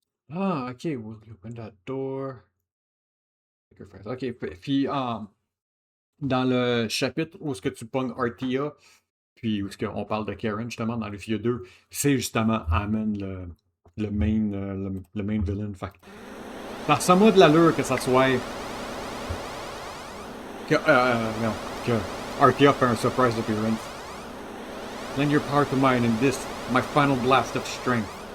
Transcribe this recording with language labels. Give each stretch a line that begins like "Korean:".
English: Ah, ok, we'll open that door.
French: Ok, puis dans le chapitre où est-ce que tu pognes Artia, puis où est-ce qu'on parle de Karen, justement, dans Lufia 2, c'est justement Amen, le main villain. Fait que ça ressemble de l'allure que ça soit non, que Artia fait un surprise appearance.
English: Lend your power to mine in this, my final blast of strength.